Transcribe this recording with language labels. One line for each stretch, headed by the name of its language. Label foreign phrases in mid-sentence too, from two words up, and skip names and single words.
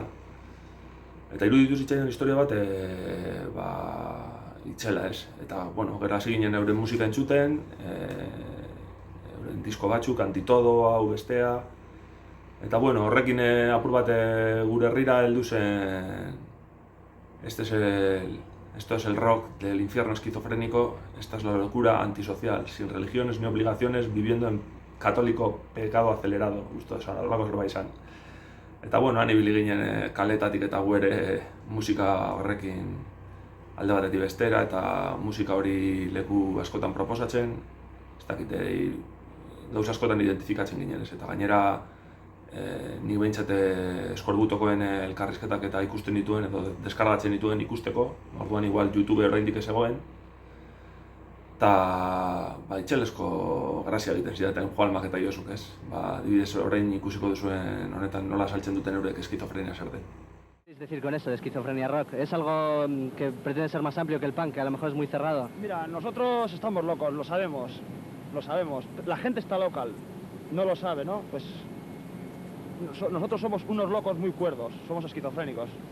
Basque: Eta iruditu zitzaidan historia bat, itxela, ez? Eta, gero hasi ginen euren musika entzuten, euren disko batzuk, Antitodo, hau bestea. Eta, horrekin apur bat gure herrira heldu zen,
Spanish: esto es el rock del infierno esquizofrénico, esta es la locura antisocial, sin religiones ni obligaciones, viviendo en católico pecado acelerado, justo
Basque: esan, alako zerbait izan. Eta han ibili ginen kaletatik eta gu ere musika horrekin alde batetik bestera, eta musika hori leku askotan proposatzen, ez dakite, gauza askotan identifikatzen ginen ez, eta gainera ni behintzat Eskorbutokoen elkarrizketak eta ikusten dituen edo deskargatzen dituen ikusteko, orduan igual YouTube oraindik ez egoen, eta itxelesko grazia egiten zidaten Juanmak eta Josuk, ez? Adibidez orain ikusiko duzuen honetan nola saltzen duten eurek eskizofrenia zer den.
Spanish: Es decir, con eso de esquizofrenia rock, ¿es algo que pretende ser más amplio que el punk, que a lo mejor es muy cerrado? Mira, nosotros estamos locos, lo sabemos. La gente está local, no lo sabe, ¿no? Pues nosotros somos unos locos muy cuerdos, somos esquizofrénicos.